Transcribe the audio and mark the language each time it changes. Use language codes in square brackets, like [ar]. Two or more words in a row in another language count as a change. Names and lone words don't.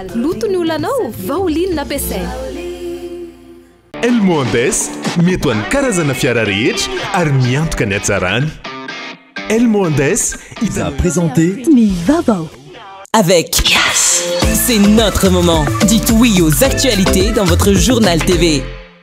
[mg] Loto ny olanao, vaolinina ampiasaina. El Mondes mety ho an'ny karazana fiara rehetra ary miantoka ny hatsarany. El Mondes [fr] il a présenté [mg] ny vaovao. [fr] Avec Yes, c'est notre moment. Dites oui aux actualités dans votre journal TV.